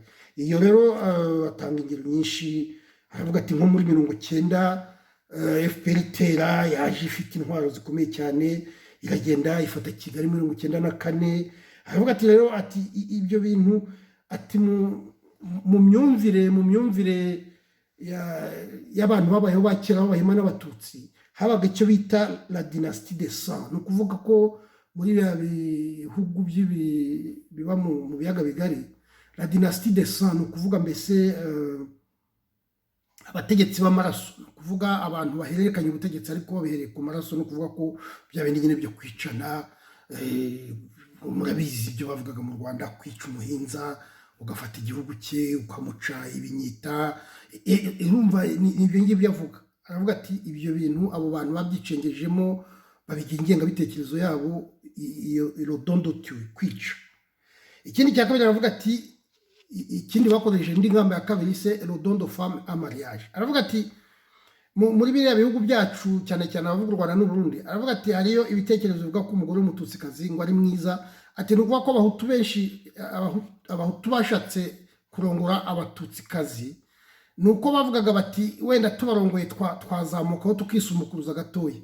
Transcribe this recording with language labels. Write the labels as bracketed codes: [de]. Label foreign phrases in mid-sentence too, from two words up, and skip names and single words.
[rw] Iyo rero atanga ingero nyinshi, aravuga ati nko muri 90 FPR itera yaje ifite intwaro zikomeye cyane, iragenda ifata Kigali 94. Aravuga ati rero ati ibyo bintu ati mu myumvire y'abantu babayeho bakera b'Abahima n'Abatutsi habaga icyo bita [fr] la dynastie des Sangs. [rw] Ni ukuvuga ko muri bya bihugu biba mu biyaga bigari, [fr] la dynastie des Sangs [rw] ni ukuvuga mbese abategetsi b'amaraso, ni ukuvuga abantu bahererekanya ubutegetsi ariko babihereye ku maraso. Ni ukuvuga ko bya bindi nyine byo kwicana, murabizi ibyo bavugaga mu Rwanda, kwica umuhinza ugafata igihugu cye ukamuca ibinyita, urumva ibyo ngibyo avuga. Aravuga ati ibyo bintu abo bantu babyicengejemo babigira ingengabitekerezo yabo, iyo irodondotiwe kwica. Ikindi cya kabiri aravuga ati ikindi bakoresheje indi ngamba ya kabiri [fr] se rodondo femme a mariage. [rw] Aravuga ati muri biriya bihugu byacu cyane cyane abavuga u Rwanda n'u Burundi, aravuga ati hariyo ibitekerezo bivuga ko umugore w'umututsikazi ngo ari mwiza. Ati ni ukuvuga ko abahutu benshi, abahutu bashatse kurongora abatutsikazi, ni uko bavugaga bati wenda tubarongoye twazamukaho tukisumukuruza gatoya.